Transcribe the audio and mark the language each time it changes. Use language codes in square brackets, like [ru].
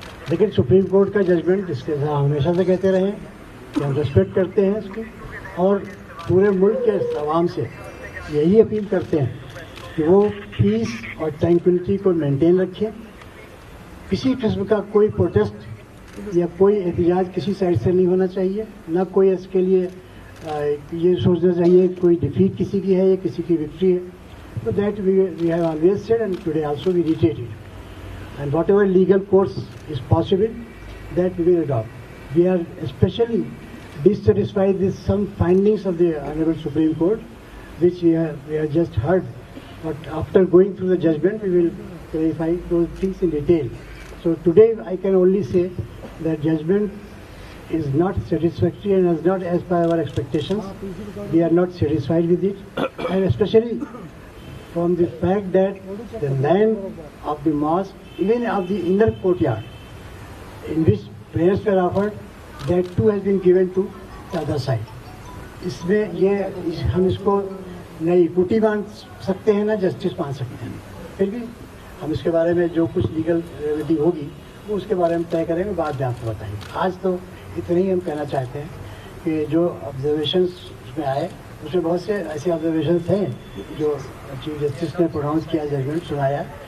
[ur] لیکن supreme court کا judgment, جس کے ہم ہمیشہ سے کہتے رہے ہیں کہ ہم ریسپیکٹ کرتے ہیں اس کی, اور پورے ملک کے عوام سے یہی اپیل کرتے ہیں کہ وہ پیس اور ٹرینکولیٹی کو مینٹین رکھیں. کسی قسم کا کوئی پروٹیسٹ یا کوئی احتجاج کسی سائڈ سے نہیں ہونا چاہیے, نہ کوئی اس کے لیے یہ سوچنا چاہیے کوئی ڈیفیٹ کسی کی ہے یا کسی کی وکٹری ہے. [en] So that we have always said, and today also we reiterated. And whatever legal course is possible, that we will adopt. We are especially dissatisfied with some findings of the Honorable Supreme Court, which we have just heard. But after going through the judgment, we will clarify those things in detail. So today I can only say that judgment is not satisfactory and is not as per our expectations. We are not satisfied with it, and especially from the fact that the land of the mosque, even of the inner courtyard, in which prayers were offered, that too has been given to the other side. [ur] اس میں یہ ہم اس کو نہ equity مان سکتے ہیں نہ justice مان سکتے ہیں. پھر بھی ہم اس کے بارے میں جو کچھ لیگل ریمیڈی ہوگی وہ اس کے بارے میں طے کریں گے, بعد میں آپ کو بتائیں گے. آج تو اتنا ہی ہم کہنا چاہتے ہیں کہ جو آبزرویشنس اس میں آئے اس میں بہت سے ایسے آبزرویشنس ہیں جو چیف جسٹس نے پروناؤنس کیا, ججمنٹ سنایا.